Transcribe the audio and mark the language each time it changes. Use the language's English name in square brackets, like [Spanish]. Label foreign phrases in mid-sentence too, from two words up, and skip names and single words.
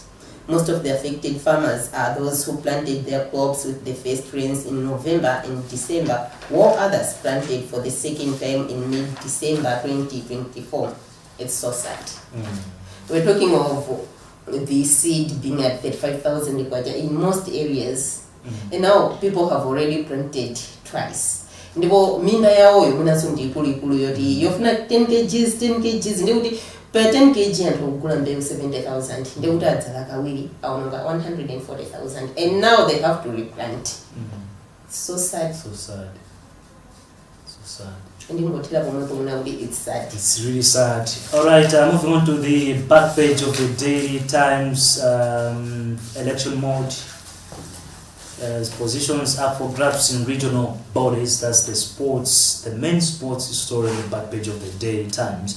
[English] Most of the affected farmers are those who planted their crops with the first rains in November and December, while others planted for the second time in mid-December 2024. It's so sad. We're talking of the seed being at 35,000 in most areas. And now people have already planted twice. [Nyanja] Ndipo minda yao yomunaso ndikulu yoti yofuna 10 kgs ndikuti per 10 kg anthu kugula mbewu 70,000 ndikuti adzala kawiri aononga 140,000 [English] and now they have to replant. So sad. [Nyanja] Ndingotira pomwe pomwe kuti [English] it's sad. It's really sad. Alright, moving on to the back page of the Daily Times, election mode. Positions up for grabs in regional bodies. That's the main sports story on the back page of the Daily Times.